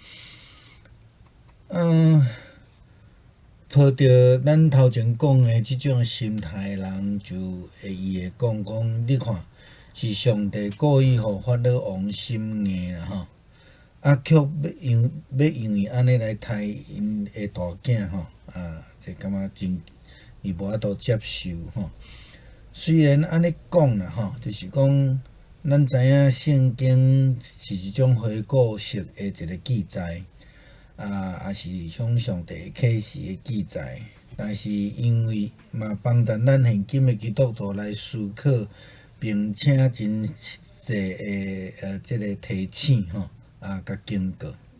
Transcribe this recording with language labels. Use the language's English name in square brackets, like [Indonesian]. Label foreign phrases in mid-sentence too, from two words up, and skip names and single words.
[Min Nan Chinese] 抱着咱头前讲的即种心态的人，就伊会讲，你看是上帝故意互法老王心硬啦吼，却要因为安尼来杀因的大囝吼，这感觉真伊无法度接受吼。虽然安尼讲啦吼，就是讲咱知影圣经是一种回顾式的一个记载。也是向上帝启示的记载，但是因为嘛帮助咱现今的基督徒来思考，并且真济的这个提醒吼，甲警告。